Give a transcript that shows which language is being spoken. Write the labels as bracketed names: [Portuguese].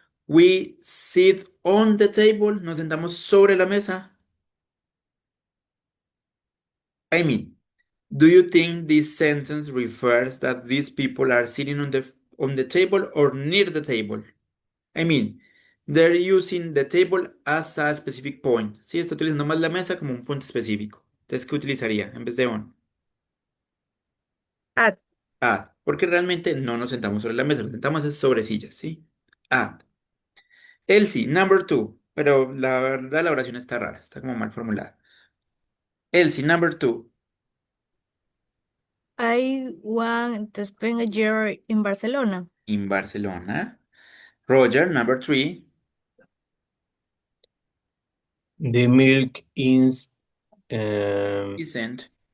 [English] We sit on the table. [Spanish] Nos sentamos sobre la mesa. [English] I mean, do you think this sentence refers that these people are sitting on the table or near the table? I mean, they're using the table as a specific point. [Spanish] Sí, está utilizando más la mesa como un punto específico. Entonces, ¿qué utilizaría en vez de on? [English] At. At. [Spanish] Porque realmente no nos sentamos sobre la mesa, nos sentamos es sobre sillas, ¿sí? At. [English] Elsie, number two. [Spanish] Pero la verdad la oración está rara, está como mal formulada. [English] Elsie, number two. I want to spend a year in Barcelona. In Barcelona. Roger, number three. The milk is um, Isn't